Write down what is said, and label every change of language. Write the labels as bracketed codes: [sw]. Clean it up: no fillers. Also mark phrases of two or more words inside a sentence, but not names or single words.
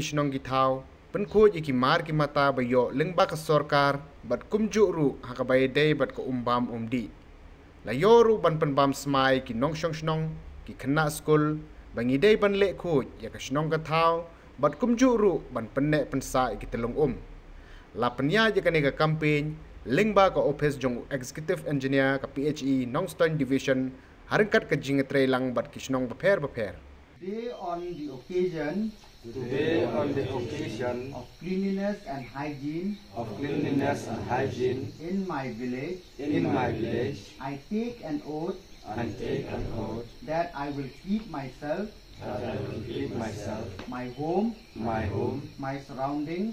[kha] shnong gi thau penkhoj ki mar ki mata bayo lengba ka sarkar bat kumju ru hakabai day bat ka umbam umdi la yoru ban penbam smai ki nong shnong ki khna school bangi day ban le khoj ya ka shnong ka thau bat kumju ru ban penne pensa ki telong la penya je ka campaign lengba ka office jong [en] executive engineer [kha] ka PHE Nongstoin division harangkat ka jing lang bat ki shnong bapher [en] Today on the occasion of cleanliness and hygiene in my village, I take an oath that I will keep myself, my home, my surroundings,